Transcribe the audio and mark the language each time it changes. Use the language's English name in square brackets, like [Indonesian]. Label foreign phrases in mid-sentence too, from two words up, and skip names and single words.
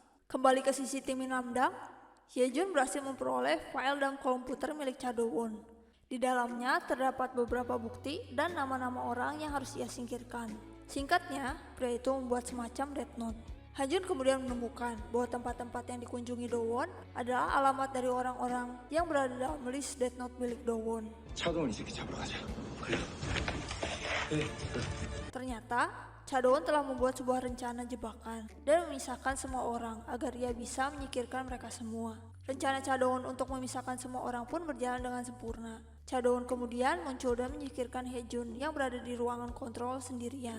[Indonesian] Kembali ke sisi tim Namdang, Ye-jun berhasil memperoleh file dan komputer milik Cha Do-won. Di dalamnya terdapat beberapa bukti dan nama-nama orang yang harus ia singkirkan. Singkatnya, pria itu membuat semacam Death Note. Hanjun kemudian menemukan bahwa tempat-tempat yang dikunjungi Do-won adalah alamat dari orang-orang yang berada dalam list Death Note milik Do-won. [Korean] 차도원 이 새끼 잡으러 가자. 그래. [Indonesian] Ternyata, Cha Do-won telah membuat sebuah rencana jebakan dan memisahkan semua orang agar ia bisa menyingkirkan mereka semua. Rencana Cha Do-won untuk memisahkan semua orang pun berjalan dengan sempurna. Cha Do-won kemudian muncul dan menyingkirkan Hye-jun yang berada di ruangan kontrol sendirian.